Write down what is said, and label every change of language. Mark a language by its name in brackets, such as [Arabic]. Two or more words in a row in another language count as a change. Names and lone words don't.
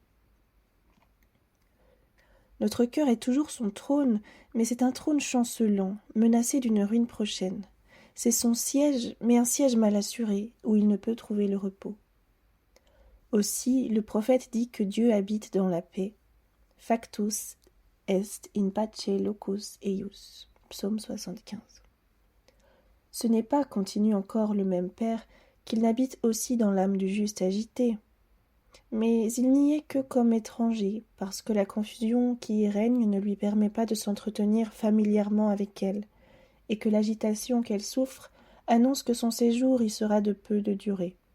[French] Notre cœur est toujours son trône, mais c'est un trône chancelant, menacé d'une ruine prochaine. C'est son siège, mais un siège mal assuré, où il ne peut trouver le repos. Aussi, le prophète dit que Dieu habite dans la paix. [Latin] Factus est in pace locus eius. [French] Psaume 75. Ce n'est pas, continue encore le même Père, qu'il n'habite aussi dans l'âme du juste agité. Mais il n'y est que comme étranger, parce que la confusion qui y règne ne lui permet pas de s'entretenir familièrement avec elle, et que l'agitation qu'elle souffre annonce que son séjour y sera de peu de durée.